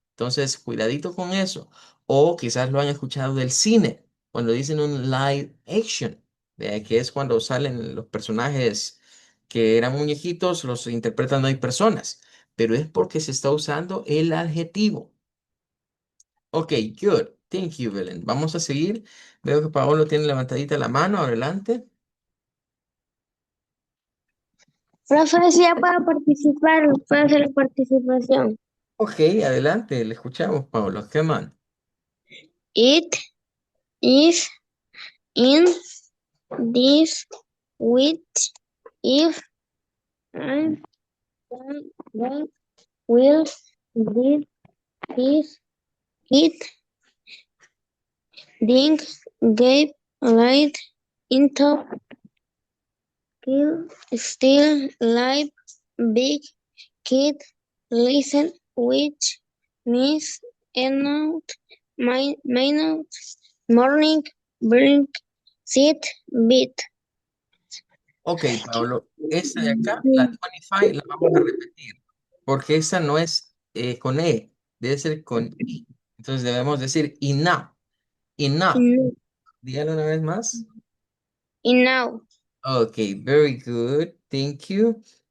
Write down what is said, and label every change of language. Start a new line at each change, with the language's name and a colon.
Spanish: Entonces, cuidadito con eso. O quizás lo han escuchado del cine, cuando dicen un live action, que es cuando salen los personajes que eran muñequitos, los interpretan hoy personas, pero es porque se está usando el adjetivo.
English: Ok, good. Thank you,
Spanish: Belén. Vamos a seguir. Veo que Paolo tiene levantadita la mano. Adelante. Profe, si ya puedo participar, puedo hacer la participación. Ok, adelante. Le escuchamos, Paolo.
English: Come on. It is in this week if I don't will did his it ding gave light into kill still live big kid listen which means enough minute morning bring sit bit.
Spanish: Ok, Pablo, esta de acá, la 25, la vamos a repetir, porque esa no es con E, debe ser con I. Entonces debemos decir enough, enough. Dígalo una vez más.
English: And now Ok, very good, thank you.